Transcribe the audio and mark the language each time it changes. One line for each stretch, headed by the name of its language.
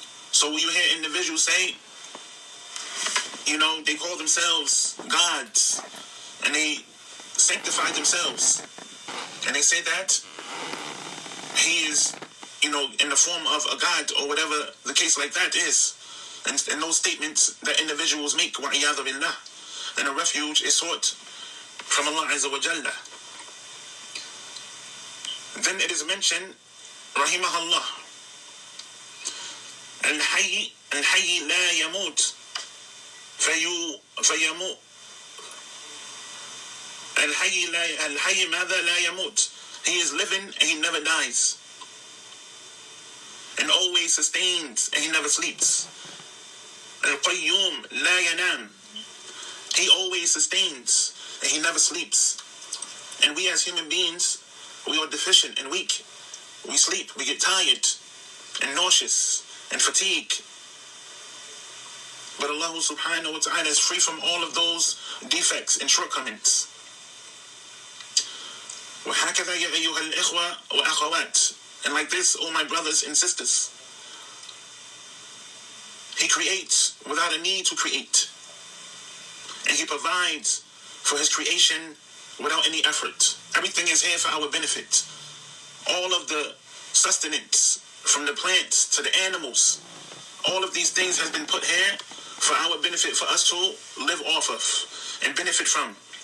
English: So when you hear individuals say, they call themselves gods, and they sanctify themselves, and they say that He is, in the form of a god, or whatever the case like that is. And those statements that individuals make,
Arabic: وَعِيَاذُ بِاللَّهِ,
English: and a refuge is sought from Allah Azza wa Jalla.
Arabic: Then it is mentioned, rahimahullah, الحي لا يموت فيموت الحي ماذا لا يموت.
English: He is living and He never dies, and always sustains and He never sleeps.
Arabic: القيوم لا ينام.
English: He always sustains and He never sleeps. And we as human beings, we are deficient and weak. We sleep, we get tired and nauseous and fatigued. But Allah subhanahu wa ta'ala is free from all of those defects and shortcomings.
Arabic: وهكذا يا أيها الإخوة وأخوات.
English: And like this, all my brothers and sisters, He creates without a need to create. And He provides for His creation without any effort. Everything is here for our benefit. All of the sustenance, from the plants to the animals, all of these things has been put here for our benefit, for us to live off of and benefit from.